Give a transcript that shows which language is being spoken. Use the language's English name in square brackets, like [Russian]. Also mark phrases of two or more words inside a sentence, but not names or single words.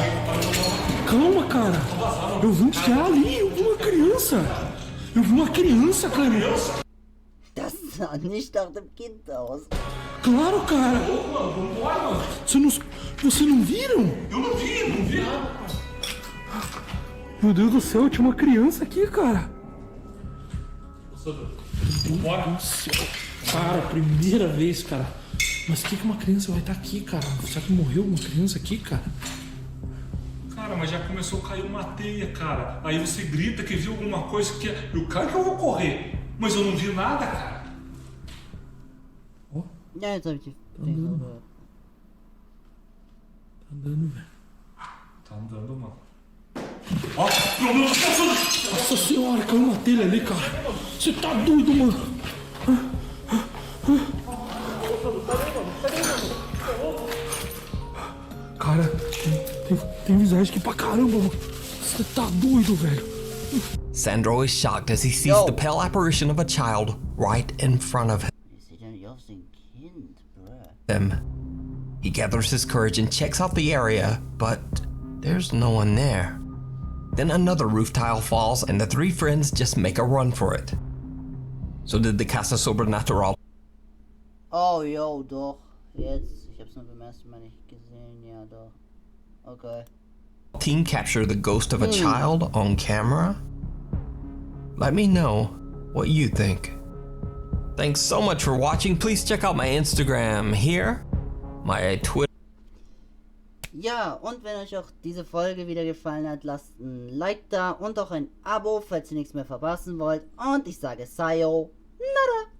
[Portuguese] Calma, cara. Eu vi um cara ali, eu vi uma criança. Eu vi uma criança, cara. [German] Das sah nicht nach dem Kind aus. [Portuguese] Claro, cara. Vocês não viram? Eu não vi nada. Meu Deus do céu, tinha uma criança aqui, cara. Bora. Meu Deus do céu. Cara, primeira vez, cara. Mas que uma criança vai estar aqui, cara? Será que morreu uma criança aqui, cara? Cara, mas já começou a cair uma teia, cara. Aí você grita que viu alguma coisa que é... Eu, claro que eu vou correr, mas eu não vi nada, cara. Ó. [German] Ja, jetzt hab ich die. [Portuguese] Tá andando. Tá andando, velho. Tá andando, mano. Ó, meu Deus, Nossa senhora, caiu uma telha ali, cara. Você tá doido, mano. Cara, tem visagem aqui pra caramba, mano. Você tá doido, velho. [English] Sandro is shocked as he sees the pale apparition of a child right in front of him. He gathers his courage and checks out the area, but there's no one there. Then another roof tile falls and the three friends just make a run for it. So did the Casa Sobrenatural [German] Oh, yo, doch. Jetzt. Ich hab's nur beim ersten Mal nicht gesehen. Ja, doch. Okay. [English] team capture the ghost of a child on camera? Let me know what you think. Thanks so much for watching. Please check out my Instagram here, my Twitter. [German] Ja, und wenn euch auch diese Folge wieder gefallen hat, lasst ein Like da und auch ein Abo, falls ihr nichts mehr verpassen wollt. Und ich sage Sayonara.